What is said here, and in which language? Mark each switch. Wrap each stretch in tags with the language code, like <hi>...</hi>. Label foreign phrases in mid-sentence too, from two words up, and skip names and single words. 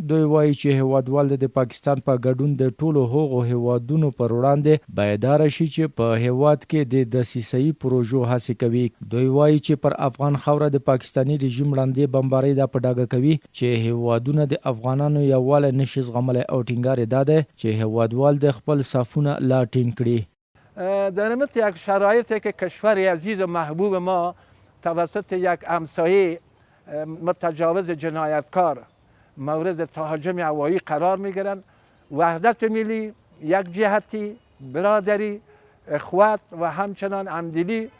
<ps>دوی وایي چې هیوادوال د پاکستان په ګډون د ټولو هغو هیوادونو پر وړاندې بیداره شي چې په هیواد کې د دسیسه‌ایي پروژو هڅې کوي. دوی وایي چې پر افغان خاوره د پاکستاني رژیم ړندې بمبارۍ دا په ډاګه کوي چې هیوادونه د افغانانو یووالی نشي زغملی او ټینګار یې دا دی چې هیوادوال د خپل صفونه لا ټینګ کړي.</ps> <fa>در مت یک شرایطی که کشور عزیز و محبوب ما توسط یک همسایه متجاوز جنایتکار مورد تهاجم هوایی قرار میگیرند، وحدت ملی، یک جهتی، برادری، اخوت و همچنان همدلی</fa>